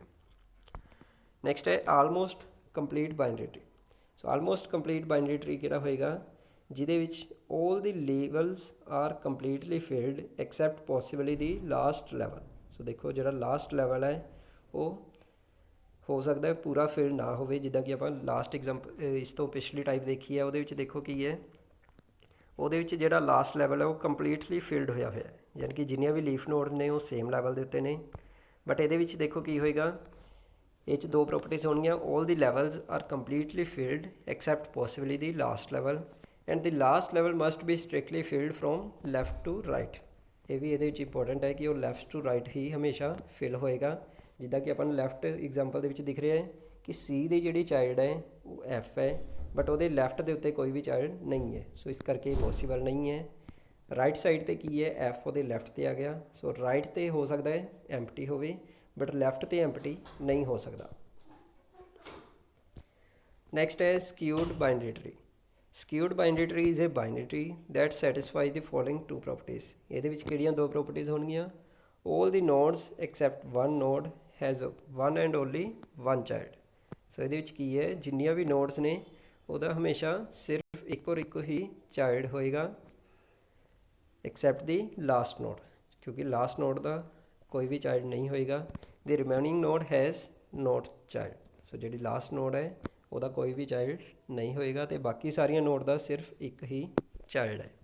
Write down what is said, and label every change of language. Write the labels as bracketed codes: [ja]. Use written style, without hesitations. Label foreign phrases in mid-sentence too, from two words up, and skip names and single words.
[en] नैक्सट है almost complete binary tree. so almost complete binary tree [pa] ਕਿਹੜਾ ਹੋਏਗਾ ਜਿਹਦੇ ਵਿੱਚ [en] all the levels are completely filled except possibly the last level. [hi] सो देखो जो लास्ट लैवल है वो [pa] ਹੋ ਸਕਦਾ ਪੂਰਾ ਫਿਲ ਨਾ ਹੋਵੇ, ਜਿੱਦਾਂ ਕਿ ਆਪਾਂ [en] last example [pa] ਇਸ ਤੋਂ ਪਿਛਲੀ ਟਾਈਪ ਦੇਖੀ ਹੈ, ਉਹਦੇ ਵਿੱਚ ਦੇਖੋ ਕੀ ਹੈ, ਉਹਦੇ ਵਿੱਚ ਜਿਹੜਾ ਲਾਸਟ ਲੈਵਲ ਹੈ ਉਹ [en] completely filled [pa] ਹੋਇਆ ਹੋਇਆ ਹੈ, ਯਾਨੀ ਕਿ ਜਿੰਨੀਆਂ ਵੀ [en] leaf node [pa] ਨੇ ਉਹ [en] same level [pa] ਦੇ ਉੱਤੇ ਨੇ। ਬਟ ਇਹਦੇ ਵਿੱਚ ਦੇਖੋ ਕੀ ਹੋਏਗਾ, ਇਹ 'ਚ ਦੋ ਪ੍ਰੋਪਰਟੀਜ਼ ਹੋਣਗੀਆਂ, [en] all the levels are completely filled except possibly the last level and the last level must be strictly filled from left to right। [pa] ਇਹ ਵੀ ਇਹਦੇ ਵਿੱਚ ਇੰਪੋਰਟੈਂਟ ਹੈ ਕਿ ਉਹ [en] left to right [pa] ਹੀ ਹਮੇਸ਼ਾ ਫਿਲ ਹੋਏਗਾ। ਜਿੱਦਾਂ ਕਿ ਆਪਾਂ ਨੂੰ [en] left example [pa] ਦੇ ਵਿੱਚ ਦਿਖ ਰਿਹਾ ਹੈ ਕਿ ਸੀ ਦੀ ਜਿਹੜੀ ਚਾਈਲਡ ਹੈ ਉਹ ਐਫ ਹੈ, ਬਟ ਉਹਦੇ ਲੈਫਟ ਦੇ ਉੱਤੇ ਕੋਈ ਵੀ ਚਾਈਲਡ ਨਹੀਂ ਹੈ, ਸੋ ਇਸ ਕਰਕੇ ਇਹ ਪੋਸੀਬਲ ਨਹੀਂ ਹੈ। [en] right side [pa] 'ਤੇ ਕੀ ਹੈ, ਐਫ ਉਹਦੇ ਲੈਫਟ 'ਤੇ ਆ ਗਿਆ, ਸੋ ਰਾਈਟ 'ਤੇ ਹੋ ਸਕਦਾ ਹੈ ਐਮਪਟੀ ਹੋਵੇ, ਬਟ ਲੈਫਟ 'ਤੇ ਐਮਪਟੀ ਨਹੀਂ ਹੋ ਸਕਦਾ। [en] ਨੈਕਸਟ ਹੈ skewed binary tree. skewed binary tree is a binary tree that satisfy the following two properties. [pa] ਇਹਦੇ ਵਿੱਚ ਕਿਹੜੀਆਂ ਦੋ ਪ੍ਰੋਪਰਟੀਜ਼ ਹੋਣਗੀਆਂ, [en] all the nodes except one node has one and only one child। [pa] ਸੋ ਇਹਦੇ ਵਿੱਚ ਕੀ ਹੈ, ਜਿੰਨੀਆਂ ਵੀ ਨੋਡਸ ਨੇ ਉਹਦਾ ਹਮੇਸ਼ਾ ਸਿਰਫ ਇੱਕ ਔਰ ਇੱਕ ਹੀ ਚਾਈਲਡ ਹੋਏਗਾ [en] except the last node, [pa] ਕਿਉਂਕਿ [en] last node [pa] ਦਾ ਕੋਈ ਵੀ ਚਾਈਲਡ ਨਹੀਂ ਹੋਏਗਾ। [en] the remaining node has not child. [pa] ਸੋ ਜਿਹੜੀ [en] last node [pa] ਹੈ ਉਹਦਾ ਕੋਈ ਵੀ ਚਾਈਲਡ ਨਹੀਂ ਹੋਏਗਾ ਅਤੇ ਬਾਕੀ ਸਾਰੀਆਂ ਨੋਡ ਦਾ ਸਿਰਫ ਇੱਕ ਹੀ ਚਾਈਲਡ ਹੈ।